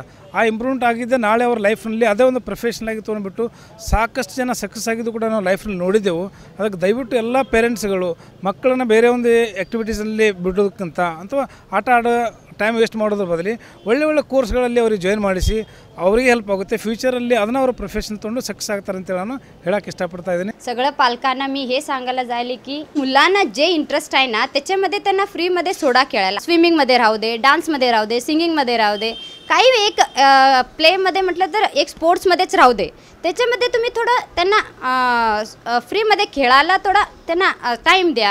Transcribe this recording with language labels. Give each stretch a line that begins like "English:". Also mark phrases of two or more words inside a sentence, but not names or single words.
Kannada: ಆ ಇಂಪ್ರೂವ್ಮೆಂಟ್ ಆಗಿದ್ದೆ ನಾಳೆ ಅವ್ರ ಲೈಫ್ನಲ್ಲಿ ಅದೇ ಒಂದು ಪ್ರೊಫೆಷನಲ್ ಆಗಿ ತೊಗೊಂಡ್ಬಿಟ್ಟು ಸಾಕಷ್ಟು ಜನ ಸಕ್ಸಸ್ ಆಗಿದ್ದು ಕೂಡ ನಾವು ಲೈಫ್ನಲ್ಲಿ ನೋಡಿದ್ದೆವು। ಅದಕ್ಕೆ ದಯವಿಟ್ಟು ಎಲ್ಲ ಪೇರೆಂಟ್ಸ್ಗಳು ಮಕ್ಕಳನ್ನು ಬೇರೆ ಒಂದು ಆ್ಯಕ್ಟಿವಿಟೀಸಲ್ಲಿ ಬಿಡೋದಕ್ಕಿಂತ ಅಥವಾ ಆಟ ಆಡೋ
English: time waste
Kannada: ಮಾಡೋದ್ರ ಬದಲಿ ಒಳ್ಳೆ ಕೋರ್ಸ್ಗಳಲ್ಲಿ ಅವ್ರಿಗೆ ಜಾಯಿನ್ ಮಾಡಿಸಿ ಅವರಿಗೆ ಹೆಲ್ಪ್ ಆಗುತ್ತೆ। फ्युचरली ಅದನ್ನ ಅವರು ಪ್ರೊಫೆಷನ್ ತೊಗೊಂಡು सक्सेस ಆಗ್ತಾರೆ ಅಂತ ನಾನು ಹೇಳಕ್ಕೆ इष्टಪಡ್ತಾ ಇದ್ದೀನಿ।
Marathi: सगळ्या पालकांना मी हे सांगायला जायले की मुलांना जे इंटरेस्ट आहे ना त्याच्यामध्ये त्यांना फ्रीमध्ये सोडा खेळायला। स्विमिंगमध्ये राहू दे, डान्समध्ये राहू दे, सिंगिंगमध्ये राहू दे, काही एक प्लेमध्ये म्हटलं तर एक स्पोर्ट्समध्येच राहू दे, त्याच्यामध्ये तुम्ही थोडं त्यांना फ्रीमध्ये खेळायला थोडा त्यांना टाईम द्या।